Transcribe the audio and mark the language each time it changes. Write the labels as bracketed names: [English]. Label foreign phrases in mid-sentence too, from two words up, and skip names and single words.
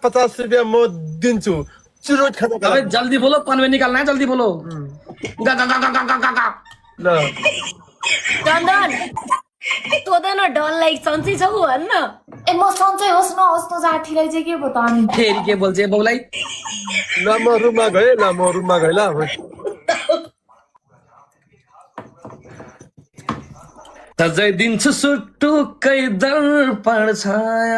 [Nepali] 50 रुपियाँ म दिन्छु चुरोट खानको [Hindi] अबे जल्दी बोलो पनवे निकालना है जल्दी बोलो गा गा गा गा गा गा गा [Nepali] ल चन्दन तँ त न डनलाई सन्चै छौ भन् न। ए म सन्चै होस् नहोस् न जाठीलाई चाहिँ के भयो त अनि फेरि के बोल्छ ए बाउलाई ल म रुममा गएँ ल सजाइदिन्छु सुटुकै दर्पण छाया